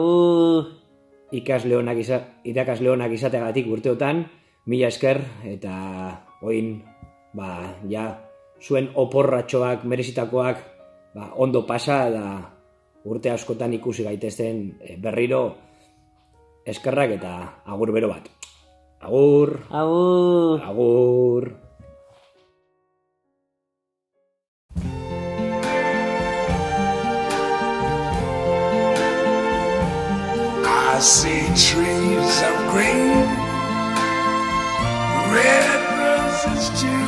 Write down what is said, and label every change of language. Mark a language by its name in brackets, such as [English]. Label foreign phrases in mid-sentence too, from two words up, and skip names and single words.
[Basque] Irakasle honak izateagatik urteotan, mila esker, eta oin, zuen oporratxoak, merezitakoak, ondo pasa, da urte askotan ikusi gaitezen berriro eskerrak eta agur bero bat. Agur! Agur! Agur! [English] I see trees of green, red roses too.